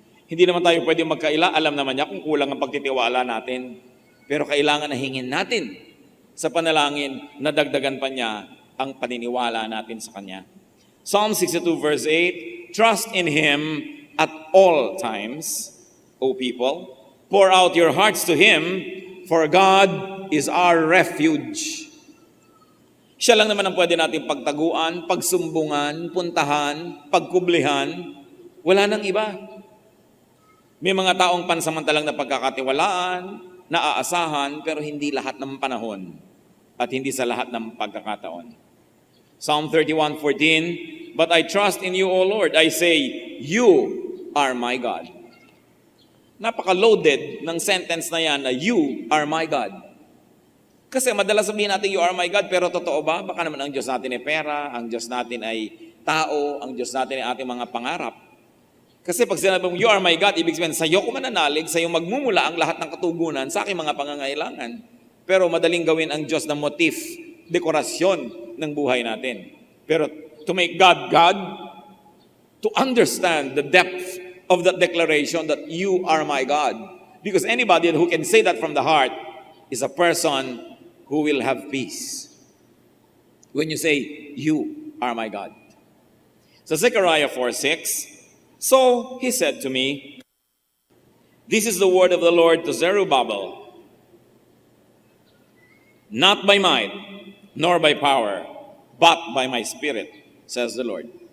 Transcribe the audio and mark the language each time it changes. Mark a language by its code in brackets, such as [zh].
[tl] Hindi naman tayo pwede magkaila, alam naman niya kung kulang ang pagtitiwala natin. Pero kailangan na hingin natin sa panalangin na dagdagan pa niya ang paniniwala natin sa Kanya. [en] Psalm 62 verse 8, trust in Him at all times, O people. Pour out your hearts to Him, for God is our refuge. [tl] Siya lang naman ang pwede natin pagtaguan, pagsumbungan, puntahan, pagkublihan. Wala nang iba. May mga taong pansamantalang na pagkakatiwalaan, naaasahan, pero hindi lahat ng panahon at hindi sa lahat ng pagkakataon. [en] Psalm 31:14, but I trust in you, O Lord. I say, you are my God. [tl] Napaka-loaded ng sentence na yan na [en] you are my God. [tl] Kasi madalas sabihin natin [en] you are my God, [tl] pero totoo ba? Baka naman ang Diyos natin ay pera, ang Diyos natin ay tao, ang Diyos natin ay ating mga pangarap. Kasi pag sinabi mong [en] you are my God, [tl] ibig sabihin sa'yo ko mananalig, sa'yo magmumula ang lahat ng katugunan sa aking mga pangangailangan. Pero madaling gawin ang Diyos na motif, dekorasyon ng buhay natin. [en] Pero to make God God, to understand the depth of that declaration that you are my God. Because anybody who can say that from the heart is a person who will have peace. When you say, you are my God. So Zechariah 4:6, so he said to me, this is the word of the Lord to Zerubbabel, not by might, nor by power, but by my Spirit, says the Lord.